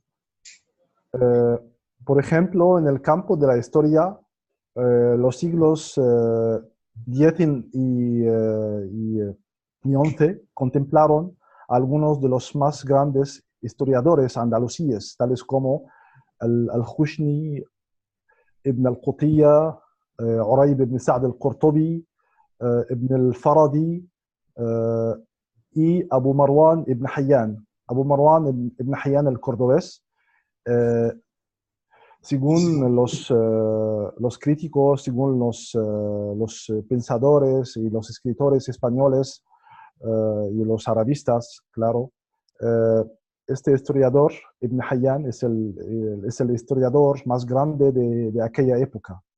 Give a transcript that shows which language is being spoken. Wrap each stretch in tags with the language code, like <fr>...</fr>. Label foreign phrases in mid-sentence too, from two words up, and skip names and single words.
<es>Por ejemplo, en el campo de la historia, los siglos X y XI contemplaron a algunos de los más grandes historiadores andalusíes, tales como al-Khushni, Ibn al-Qutiyya, Urayb ibn Sa'd al-Qurtubi, Ibn al-Faradi, y Abu Marwan ibn Hayyan. Abu Marwan ibn Hayyan el-Cordobés. Según los críticos, según los pensadores y los escritores españoles y los arabistas, claro, este historiador, Ibn Hayyan, es el historiador más grande de aquella época.</es>